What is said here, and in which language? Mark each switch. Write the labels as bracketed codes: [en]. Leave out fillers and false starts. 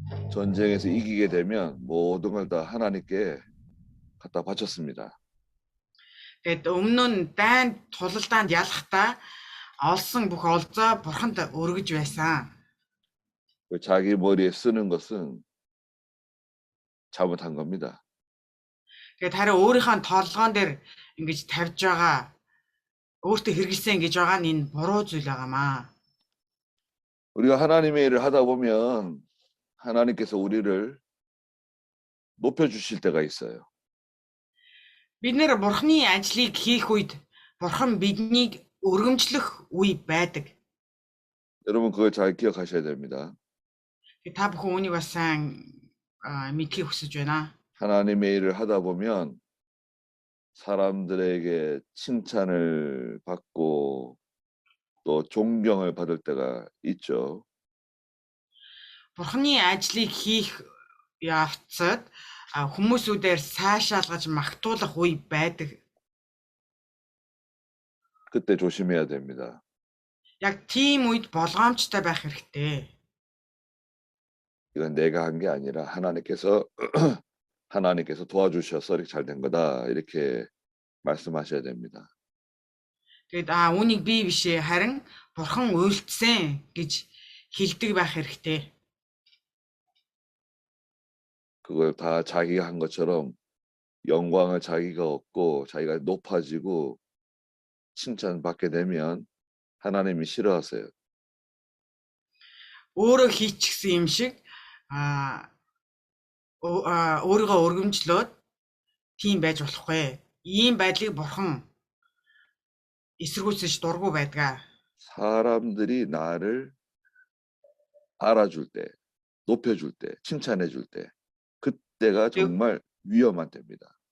[ko] 전쟁에서 이기게 되면 모든 걸 다 하나님께 갖다 바쳤습니다. [mn] Тэгээд өмнө нь дайнд тулалдаанд ялахдаа олсон бүх олзоо бурханд өргөж байсан. [ko] 자기 머리에 쓰는 것은 잘못한 겁니다. [mn] Тэгээд харин өөрийнхөө толгоон дээр ингэж тавьж байгаа өөртөө хэрэгэлсэн гэж байгаа нь энэ буруу зүйл байгаамаа. [ko] 우리가 하나님의 일을 하다 보면 하나님께서 우리를 높여주실 때가 있어요. [mn] Бид нэр бурхны ажлыг хийх үед бурхан биднийг өргөмжлөх үе байдаг. [ko] 여러분 그걸 잘 기억하셔야 됩니다. [mn] Та бүхэн үүнийг бас сайн мэдхийг хүсэж байна. [ko] 하나님의 일을 하다 보면 사람들에게 칭찬을 받고 또 존경을 받을 때가 있죠. [mn] Бурхны ажлыг хийх явцад хүмүүсүүдээр сайшаалгаж магтуулах үе байдаг. [ko] 그때 조심해야 됩니다. [mn] Яг тийм үед болгоомжтой байх хэрэгтэй. [ko] 이건 내가 한 게 아니라 하나님께서 하나님께서 도와주셔서 이렇게 잘 된 거다. 이렇게 말씀하셔야 됩니다. [mn] Тэгэд үүнийг би бишээ харин бурхан үйлдсэн гэж хэлдэг байх хэрэгтэй. [ko] 그걸 다 자기가 한 것처럼 영광을 자기가 얻고 자기가 높아지고 칭찬받게 되면 하나님이 싫어하세요. [mn] Өөрөө хийчихсэн юм шиг өөрийгөө өргөмжлөөд тийм байж болохгүй. Ийм байдлыг бурхан эсэргүүцэж дургу байдгаа. [ko] 사람들이 나를 알아줄 때, 높여줄 때, 칭찬해줄 때, 그때가 정말 위험한 때입니다.